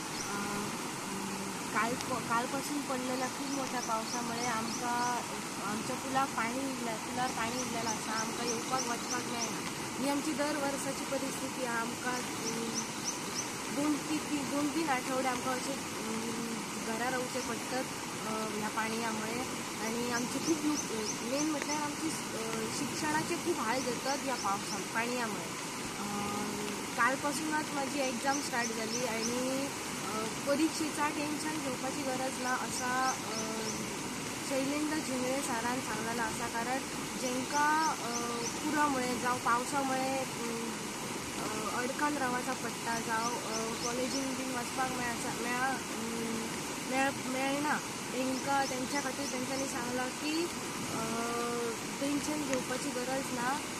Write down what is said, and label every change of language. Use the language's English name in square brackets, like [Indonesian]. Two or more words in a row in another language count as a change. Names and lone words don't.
[Konkani] कालपासून पडलेल्या खूप मोठ्या पावसामुळे आमच्या पुलावर पाणी इल्लेलं आसा. आमकां येवपाक वचपाक मेळना. ही आमची दर वर्साची परिस्थिती. आमकां 2-3 आठवडे आमकां अशें घरा रावचें पडटात ह्या पाणयामुळे. आणि आमचे खूप मेन म्हटल्यार आमची शिक्षणाचे खूप हाल जातात या पाणयामुळे. कालपासूनच माझी [English] exam start [Konkani] झाली आणि परीक्षेचा टेन्शन घेवपाची गरज ना असा शैलेंद्र झिंगळे सरान सांगलेला आसा. कारण जेंकां पुरामुळे जावं पावसामुळे अडकन रावचा पडटा, जावं कॉलेजीन बीन वचपाक मेळना, तेंच्या खातीर तेंच्यांनी सांगलां की टेन्शन घेवपाची गरज ना.